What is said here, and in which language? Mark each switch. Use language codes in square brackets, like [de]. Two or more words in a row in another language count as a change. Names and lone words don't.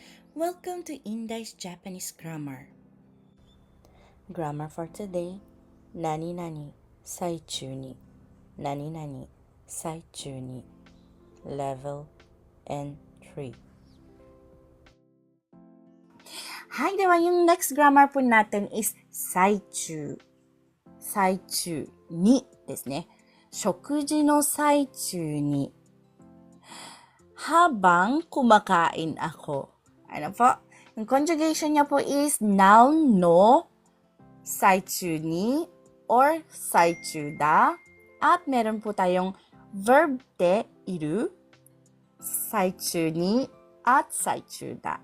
[en] Welcome to Indai's Japanese Grammar. Grammar for today, [ja] 何々、最中に、何々、最中に, [en] level N3. [tl] Hi, dewa, yung [en] next grammar [tl] po natin is saichu. [ja] 最中にですね。食事の最中に [tl] habang kumakain ako. Ano po? Yung conjugation niya po is noun no, [ja] 最中に, [tl] or [ja] 最中だ. [tl] At meron po tayong verb de iru, [ja] 最中に, [tl] at [ja] 最中だ.